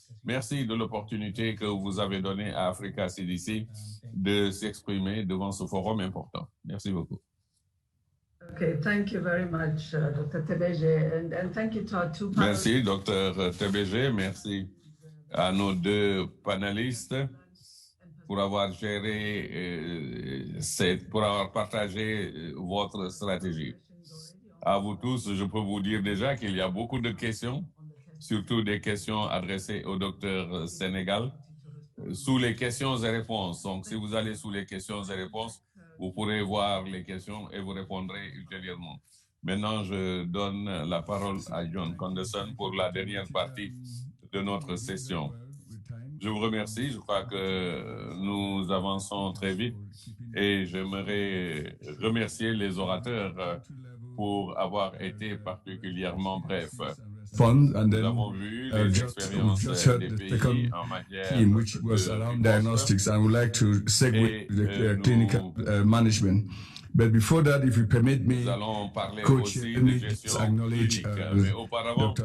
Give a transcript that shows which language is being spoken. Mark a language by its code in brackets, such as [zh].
[fr] Merci de l'opportunité que vous avez donnée à Africa CDC de s'exprimer devant ce forum important. Merci beaucoup. [en] Okay, thank you very much, Dr. Tebeje, and thank you to our two panelists. [fr] Merci, Dr. Tebeje. Merci à nos deux panélistes pour avoir géré, pour avoir partagé votre stratégie. À vous tous, je peux vous dire déjà qu'il y a beaucoup de questions, surtout des questions adressées au docteur Sénégal, sous les questions et réponses. Donc, si vous allez sous les questions et réponses, vous pourrez voir les questions et vous répondrez ultérieurement. Maintenant, je donne la parole à John Kengasson pour la dernière partie de notre session. Je vous remercie. Je crois que nous avançons très vite et j'aimerais remercier les orateurs pour avoir été particulièrement brefs. [en] Fund, and then [fr] Nous avons vu les expériences des pays en matière [en] team, which was around diagnostics, and would like to segue to the clinical management. But before that, if you permit me, Coach, let me acknowledge Dr.